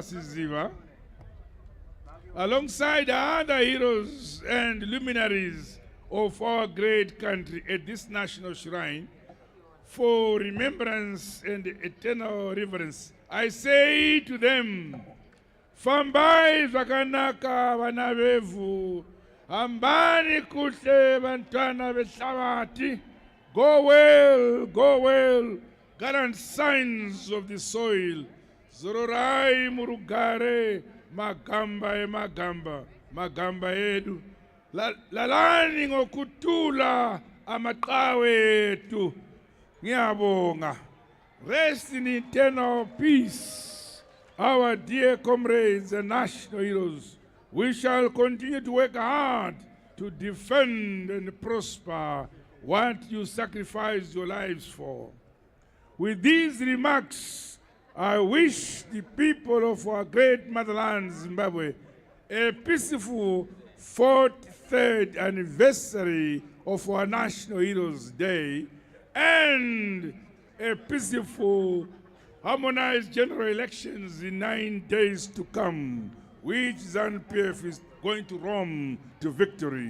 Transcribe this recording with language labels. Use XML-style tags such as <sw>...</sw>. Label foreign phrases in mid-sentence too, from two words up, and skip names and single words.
<en>Siziva, alongside other heroes and luminaries of our great country at this national shrine, for remembrance and eternal reverence, I say to them,</en> <sn>fambai zvakanaka vana vevu,</sn> <nd>hambani kuhle vantwana vehlabathi,</nd> <en>go well, gallant signs of the soil,</en> <sn>zororai murugare, magamba edu,</sn> <nd>lalani ngokutula amaqhawe etu, ngiyabonga.</nd> <en>Rest in eternal peace, our dear comrades and national heroes. We shall continue to work hard to defend and prosper what you sacrificed your lives for. With these remarks, I wish the people of our great motherland, Zimbabwe, a peaceful 43rd anniversary of our National Heroes Day and a peaceful, harmonized general elections in 9 days to come, which ZANU-PF is going to Rome to victory.</en>